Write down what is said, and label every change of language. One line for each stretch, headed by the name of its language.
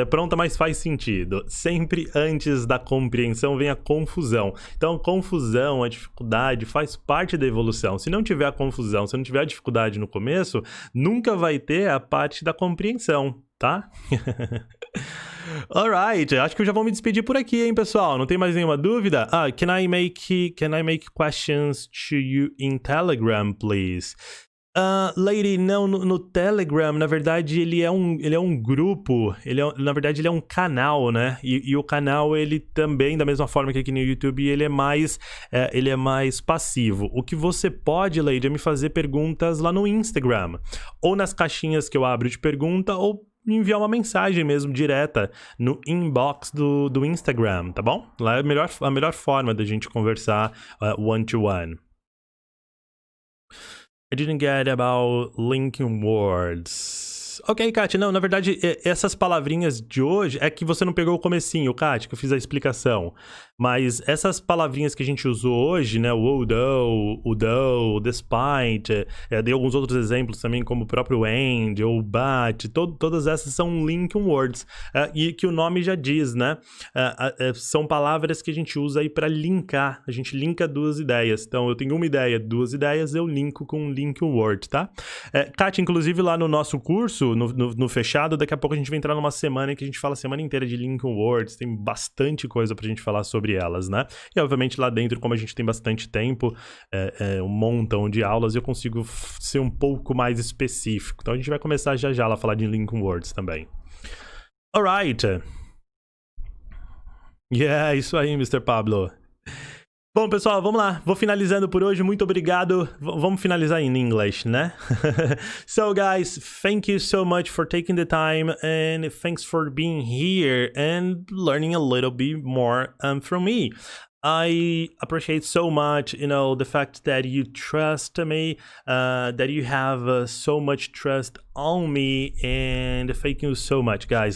Portuguese: É pronta, mas faz sentido. Sempre antes da compreensão vem a confusão. Então, a confusão, a dificuldade faz parte da evolução. Se não tiver a confusão, se não tiver a dificuldade no começo, nunca vai ter a parte da compreensão, tá? Alright, acho que eu já vou me despedir por aqui, hein, pessoal? Não tem mais nenhuma dúvida?
English: Can I make questions to you in Telegram, please?
Portuguese: Lady, não, no Telegram, na verdade, ele é um grupo, na verdade, ele é um canal, né? E o canal, ele também, da mesma forma que aqui no YouTube, ele é mais passivo. O que você pode, Lady, é me fazer perguntas lá no Instagram, ou nas caixinhas que eu abro de pergunta, ou me enviar uma mensagem mesmo, direta, no inbox do Instagram, tá bom? Lá é a melhor forma da gente conversar one-to-one.
English: I didn't get about linking words.
Portuguese: Ok, Kátia, não, na verdade, essas palavrinhas de hoje é que você não pegou o comecinho, Kátia, que eu fiz a explicação. Mas essas palavrinhas que a gente usou hoje, né, o although, despite, dei alguns outros exemplos também, como o próprio and, ou but, todas essas são linking words, e que o nome já diz, né, são palavras que a gente usa aí para linkar, a gente linka duas ideias. Então, eu tenho uma ideia, duas ideias, eu linko com um linking word, tá? Kátia, inclusive lá no nosso curso, no fechado, daqui a pouco a gente vai entrar numa semana em que a gente fala a semana inteira de linking words, tem bastante coisa pra gente falar sobre elas, né? E obviamente lá dentro, como a gente tem bastante tempo, um montão de aulas, eu consigo ser um pouco mais específico. Então a gente vai começar já lá a falar de linking words também.
English: Alright.
Portuguese: Yeah, isso aí, Mr. Pablo. Bom, pessoal, vamos lá. Vou finalizando por hoje. Muito obrigado. Vamos finalizar em inglês, né?
English: So, guys, thank you so much for taking the time and thanks for being here and learning a little bit more from me. I appreciate so much, the fact that you trust me, that you have so much trust on me, and thank you so much, guys.